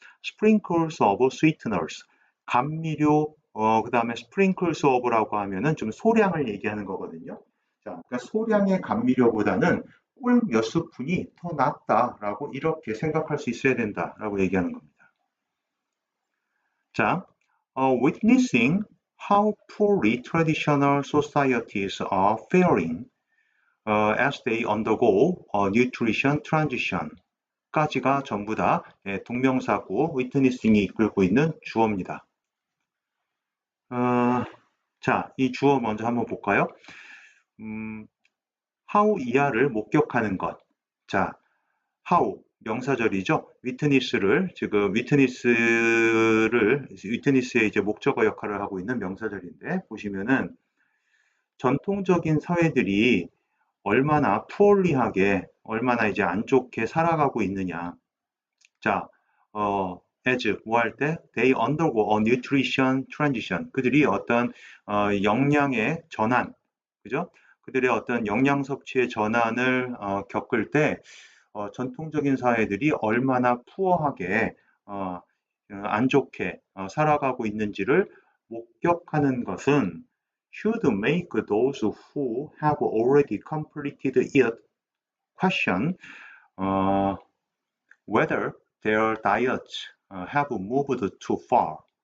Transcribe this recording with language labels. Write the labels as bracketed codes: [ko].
[en] sprinkles of sweeteners, [ko] 감미료, 그 다음에 sprinkles of라고 하면은 좀 소량을 얘기하는 거거든요. 자, 그러니까 소량의 감미료보다는 꿀 몇 스푼이 더 낫다라고 이렇게 생각할 수 있어야 된다라고 얘기하는 겁니다. [en] 자, witnessing how poorly traditional societies are faring as they undergo a nutrition transition [ko] 까지가 전부 다 동명사고 witnessing이 이끌고 있는 주어입니다. 자, 이 주어 먼저 한번 볼까요? how 이하를 목격하는 것. 자, how 명사절이죠. witness를 지금 witness의 이제 목적어 역할을 하고 있는 명사절인데 보시면은 전통적인 사회들이 얼마나 poorly하게 얼마나 이제 안 좋게 살아가고 있느냐. 자, as 뭐 할 때 [en] they undergo a nutrition transition. [ko] 그들이 어떤 영양의 전환, 그죠? 그들의 어떤 영양 섭취의 전환을 겪을 때 전통적인 사회들이 얼마나 푸어하게 안 좋게 살아가고 있는지를 목격하는 것은 [en] should make those who have already completed it question whether their diets have moved too far.